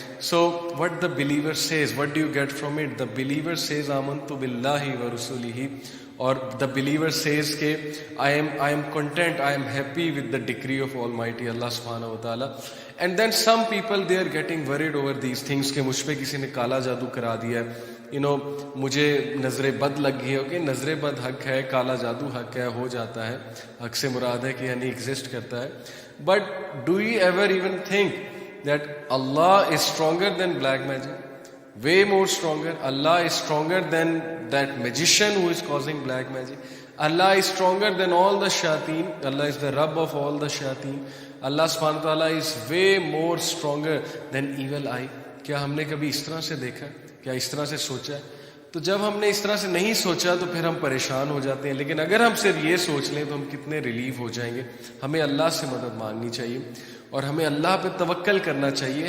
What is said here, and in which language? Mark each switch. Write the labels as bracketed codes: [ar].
[en] So what the believer says, what do you get from it? The believer says [ar] آمنت باللہ ورسولہ, [en] اور the believer says کہ I am content, I am happy with the decree of almighty اللہ سبحانہ و تعالیٰ. And then some people they are getting worried over these things [ur] کہ مجھ پہ کسی نے کالا جادو کرا دیا ہے, مجھے نظر بد لگ گئی ہے. اوکے, نظر بد حق ہے, کالا جادو حق ہے, ہو جاتا ہے. حق سے مراد ہے کہ یعنی ایگزسٹ کرتا ہے. [en] But do you ever even think that Allah is stronger than black magic? Way more stronger. Allah is stronger than that magician who is causing black magic. Allah is stronger than all the shayateen. Allah is the Rabb of all the shayateen. Allah subhanahu wa ta'ala is way more stronger than evil eye. [ur] کیا ہم نے کبھی اس طرح سے دیکھا ہے؟ کیا اس طرح سے سوچا ہے؟ تو جب ہم نے اس طرح سے نہیں سوچا تو پھر ہم پریشان ہو جاتے ہیں. لیکن اگر ہم صرف یہ سوچ لیں تو ہم کتنے ریلیف ہو جائیں گے. ہمیں اللہ سے مدد مانگنی چاہیے اور ہمیں اللہ پہ توکل کرنا چاہیے.